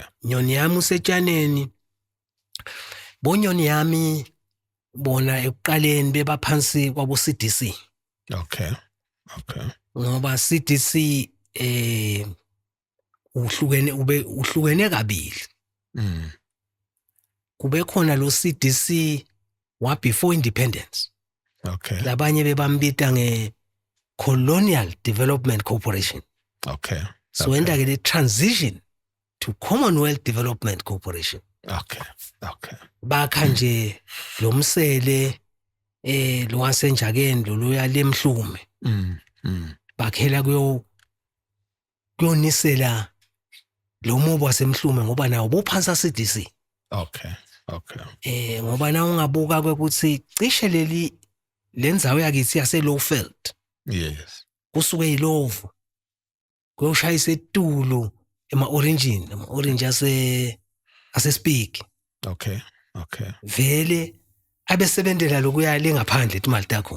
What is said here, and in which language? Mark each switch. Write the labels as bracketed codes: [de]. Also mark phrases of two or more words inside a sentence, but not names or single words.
[ss] Nyoni yami usetshaneni. Bonyoni yami bona ekuqaleni bebaphansi kwabo CDC. [en] Okay. Okay. [ss] Ngoba CDC uhlukene kabili. Kube khona lo CDC wa [en] before independence. Okay. [ss] Labanye bebambita Colonial Development Corporation. [en] Okay. So [ss] enda ke [en] the transition to Commonwealth Development Corporation. Okay. Okay. [ss] Bakha nje lo msele lo wasenjakeni lo yale mhlume. Bakhela kuyonisela lo mobo wasemhlume ngoba nawo bophansa CDC. [en] Okay. Okay. [ss] Ngoba na ungabuka ukuthi cishe lendzawo yakithi yase Lowveld [en] Yes. [ss] kusuke ilovu kuyoshayisa eTulu ama-orange ase Speak. [en] Okay. Okay. [ss] Vele abesebenzela lokuya lengaphandle imali takho.